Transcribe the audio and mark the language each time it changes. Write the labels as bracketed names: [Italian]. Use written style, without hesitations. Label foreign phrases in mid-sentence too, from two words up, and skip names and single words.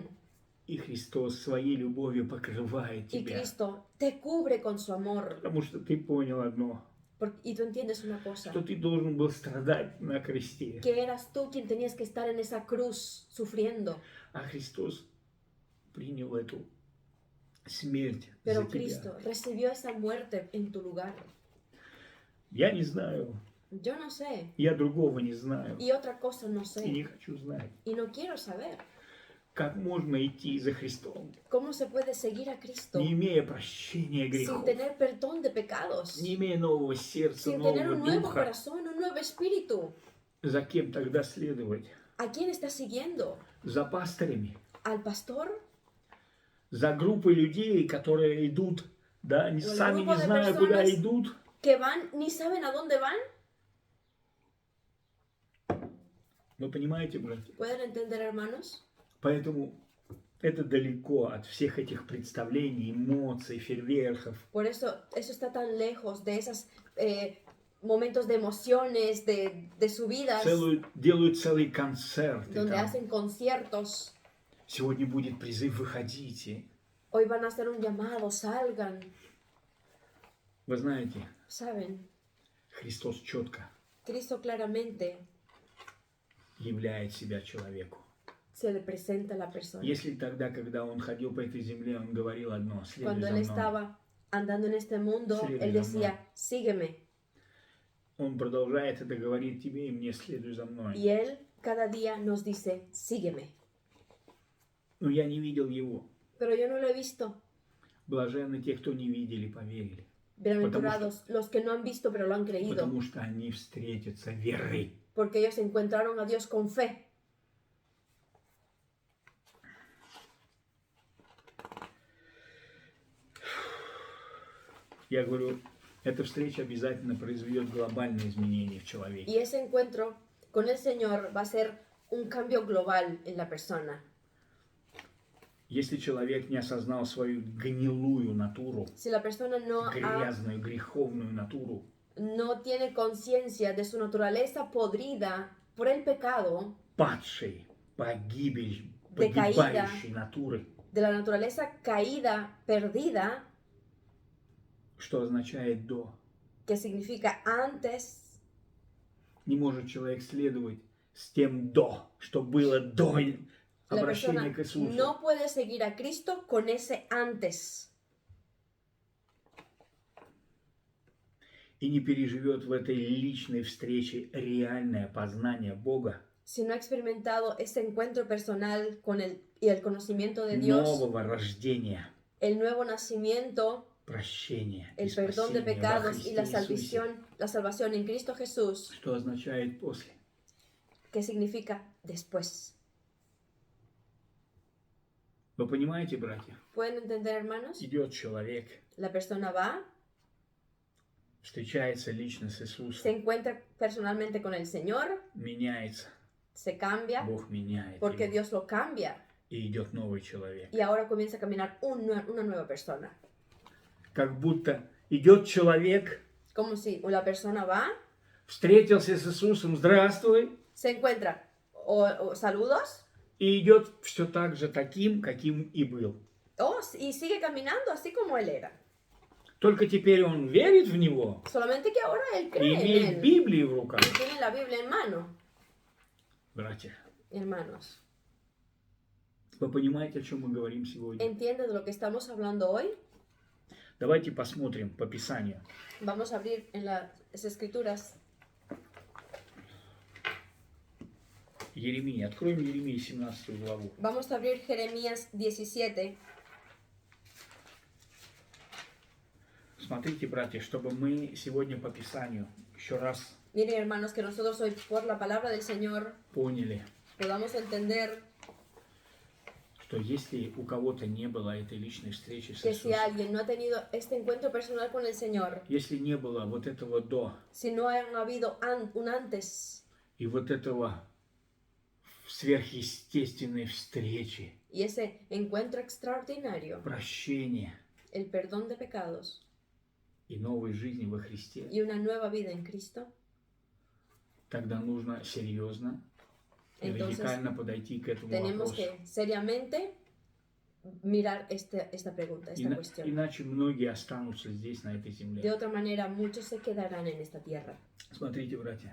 [Russian] И Христос своей любовью покрывает [Spanish] Y [Russian] тебя. [Spanish] Cristo te cubre con su amor. [Russian] Потому что ты понял одно, [Spanish] Y tú entiendes una cosa, [Russian] что ты должен был страдать на кресте. [Spanish] que eras tú quien tenías que estar en esa cruz sufriendo. [Russian] А Христос принял эту смерть за [Spanish] Pero [Russian] тебя. [Spanish] Cristo recibió esa muerte en tu lugar. [Russian] Я не знаю, [Spanish] Yo no sé. [Russian] я другого не знаю. [Spanish] Y otra cosa no [Russian] И не [Spanish] sé. [Russian] хочу знать. [Spanish] Y no quiero saber. [Russian] Как можно идти за Христом, [Spanish] ¿Cómo se puede seguir a Cristo [Russian] не имея прощения [Spanish] sin [Russian] грехов, [Spanish] tener perdón de pecados? [Russian] не имея нового сердца, [Spanish] Sin tener [Russian] нового [Spanish] un nuevo [Russian] духа? [Spanish] corazón, un nuevo espíritu. [Russian] За кем тогда следовать? [Spanish] ¿A quién estás siguiendo? [Russian] За пастырями? [Spanish] ¿Al pastor? [Russian] За группой людей, которые идут, да, они [English] Well, [Russian] сами [Spanish] grupo [Russian] не [Spanish] de [Russian] зная, куда [Spanish] personas- [Russian] идут, [Spanish] que van ni saben a dónde van. [Russian] Вы понимаете, братья? [Spanish] ¿Pueden entender, hermanos? [Russian] Поэтому это далеко от всех этих представлений, эмоций, фейерверков. [Spanish] Por eso está tan lejos de esos momentos de emociones, de subidas, [Russian] Делают целые концерты. [Spanish] donde [Russian] Там. [Spanish] hacen conciertos. [Russian] Сегодня будет призыв «Выходите». [Spanish] Hoy van a hacer un llamado, salgan. [Russian] Вы знаете, [Spanish] ¿Saben? [Russian] Христос четко [Spanish] Cristo claramente [Russian] являет себя человеку. [Spanish] se le presenta a la persona. [Russian] Если тогда, когда Он ходил по этой земле, Он говорил одно: «Следуй [Spanish] Cuando [Russian] за [Spanish] él [Russian] мной». [Spanish] estaba andando en este mundo, [Russian] Следуй [Spanish] él [Russian] за [Spanish] decía, sígueme. [Russian] Он продолжает это говорить тебе и мне: «Следуй за мной». [Spanish] Y él cada día nos dice, sígueme. [Russian] Но я не видел Его. [Spanish] Pero yo no lo he visto. [Russian] Блаженны те, кто не видели, поверили. [Spanish] Bienaventurados los que no han visto, pero lo han creído. [Russian] Потому что они встретятся верой. [Spanish] Porque ellos encontraron a Dios con fe. [Russian] Я говорю, эта встреча обязательно произведет глобальные изменения в человеке. [Spanish] Y ese encuentro con el Señor va a ser un cambio global en la persona. [Russian] Если человек не осознал свою гнилую натуру, [Spanish] Si la persona [Russian] грязную, греховную натуру, [Spanish] no tiene conciencia de su naturaleza podrida por el pecado, [Russian] падшей, погибающей натуры, [Spanish] de la naturaleza caída, perdida, [Russian] что означает «до». [Spanish] que significa antes, [Russian] Не может человек следовать с тем «до», что было до [Spanish] la [Russian] обращения [Spanish] persona [Russian] к Иисусу. [Spanish] no puede seguir a Cristo con ese antes. [Russian] И не переживет в этой личной встрече реальное познание Бога, [Spanish] Si no ha experimentado ese encuentro personal con y el conocimiento de Dios, [Russian] нового рождения, [Spanish] el nuevo nacimiento, [Russian] прощения и [Spanish] el perdón de [Russian] спасения во [Spanish] pecados y [Russian] Христе Иисусе. [Spanish] la salvación en Cristo Jesús, [Russian] Что означает «после». [Spanish] que significa después. [Russian] Вы понимаете, братья? [Spanish] ¿Pueden entender, hermanos? [Russian] Идет человек, [Spanish] La persona va, [Russian] встречается лично с [Spanish] se [Russian] Иисусом, [Spanish] encuentra personalmente con el Señor, [Russian] меняется, [Spanish] se cambia, [Russian] Бог меняет [Spanish] porque [Russian] его, [Spanish] Dios lo cambia, [Russian] и идет новый человек. [Spanish] y ahora comienza a caminar una nueva persona. [Russian] Как будто идет человек, [Spanish] Como si la persona va, [Russian] встретился с Иисусом, здравствуй, [Spanish] se encuentra o saludos, [Russian] и идет все так же таким, каким и был. [Spanish] y sigue caminando así como él era. [Russian] Только теперь он верит в Него [Spanish] Solamente que ahora él [Russian] и [Spanish] cree en [Russian] имеет [Spanish] él [Russian] Библию в руках. [Spanish] y tiene la Biblia en mano. [Russian] Братья, [Spanish] Hermanos, [Russian] вы понимаете, о чем мы говорим сегодня? [Spanish] ¿entiendes de lo que estamos hablando hoy? [Russian] Давайте посмотрим по Писанию. [Spanish] Vamos a abrir en las Escrituras. [Russian] Еремия. Откроем Еремию 17 главу. [Spanish] Vamos a abrir Jeremías 17. [Russian] Смотрите, братья, чтобы мы сегодня по Писанию еще раз [Spanish] Miren, hermanos, que nosotros hoy por la palabra del Señor [Russian] поняли, [Spanish] podamos entender [Russian] что если у кого-то не было этой личной встречи с [Spanish] que si [Russian] Иисусом, [Spanish] alguien no ha tenido este encuentro personal con el Señor, [Russian] если не было вот этого «до» [Spanish] si no ha habido un antes [Russian] и вот этого сверхъестественной встречи, [Spanish] y ese encuentro extraordinario, [Russian] прощения [Spanish] el perdón de pecados [Russian] и новой жизни во Христе, [Spanish] y una nueva vida en Cristo, [Russian] тогда нужно серьезно и [Spanish] entonces [Russian] радикально подойти к этому [Spanish] tenemos [Russian] вопросу. [Spanish] que seriamente mirar esta pregunta, esta cuestión. [Russian] Иначе многие останутся здесь, на этой [Spanish] De [Russian] земле. [Spanish] otra manera, muchos se quedarán en esta tierra. [Russian] Смотрите, братья,